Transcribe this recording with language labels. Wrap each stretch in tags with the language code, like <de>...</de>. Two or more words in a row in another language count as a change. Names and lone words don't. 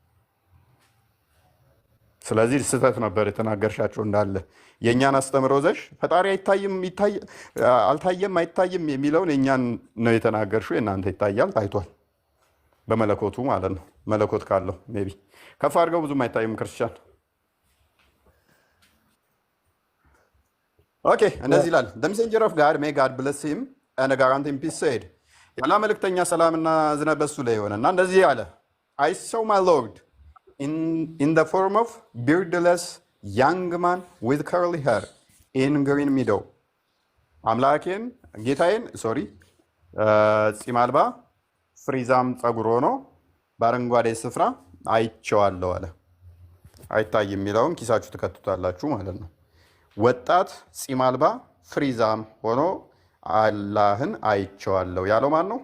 <am>ስለዚህ ስህተት ነበር የተናገርሻቸው እንዳለ። የእኛን አስተምሮ ዘሽ ፈጣሪ አልታየም አይታይም የሚለውን የእኛን ነው የተናገርሽው። የእናንተ ይታያል ታይቷል፣ በመለኮቱ ማለት ነው። መለኮት ካለው</am> <en>may be</en> <am>ከፍ አድርገው ብዙም አይታይም ክርስቲያን። ኦኬ እንደዚህ ይላል።</am> <en>the messenger of God may God bless him and grant him peace said ያላ</en> <am>መልእክተኛ ሰላምና እዝነት በሱ ላይ ሆነና እንደዚህ አለ</am> <en>I saw my Lord in the form of beardless young man with curly hair in green meadow</en> <am>አምላኬን ጌታዬን ጺም አልባ ፍሪዛም ጸጉር ሆኖ በአረንጓዴ ስፍራ አይቼዋለሁ አለ። አይታይም የሚለውን ኪሳችሁ ትከቱታላችሁ ማለት ነው። ወጣት ጺም አልባ ፍሪዛም ሆኖ አላህን አይቼዋለሁ ያለው ማን ነው?</am>